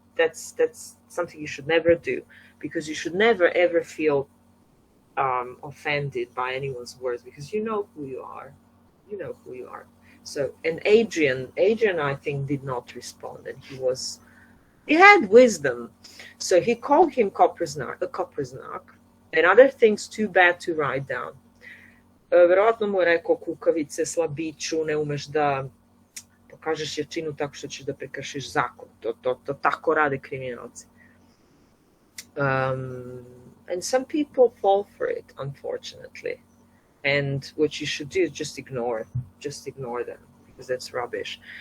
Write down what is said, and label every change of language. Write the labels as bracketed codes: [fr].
[en] that's something you should never do, because you should never ever feel offended by anyone's words, because you know who you are. You know who you are. So, and Adrian, I think, did not respond, and he had wisdom. So he called him Koprznak, and other things too bad to write down. [sr] Verovatno mu je rekao kukavice, slabiću, ne umeš da pokažeš jačinu tako što ćeš da prekršiš zakon. To tako rade kriminalci. [en] And some people fall for it, unfortunately. And what you should do is just ignore them, because that's rubbish.